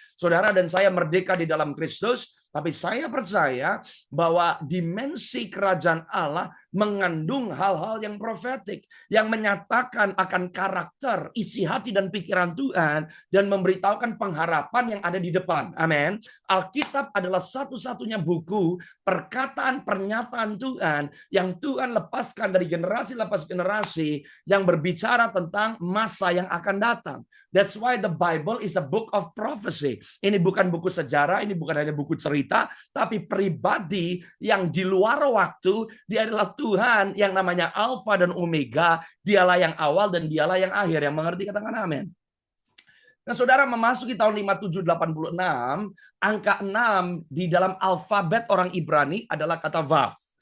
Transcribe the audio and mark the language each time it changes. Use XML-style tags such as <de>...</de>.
<id>Saudara dan saya merdeka di dalam Kristus, tapi saya percaya bahwa dimensi kerajaan Allah mengandung hal-hal yang profetik, yang menyatakan akan karakter, isi hati dan pikiran Tuhan, dan memberitahukan pengharapan yang ada di depan. Amin. Alkitab adalah satu-satunya buku perkataan pernyataan Tuhan yang Tuhan lepaskan dari generasi lepas generasi yang berbicara tentang masa yang akan datang.</id> <en>That's why the Bible is a book of prophecy.</en> <id>Ini bukan buku sejarah, ini bukan hanya buku cerita, tapi pribadi yang di luar waktu. Dia adalah Tuhan yang namanya Alfa dan Omega. Dialah yang awal dan dialah yang akhir. Yang mengerti katakan amin. Nah, saudara, memasuki tahun 5786, angka 6 di dalam alfabet orang Ibrani adalah kata Vav.</id>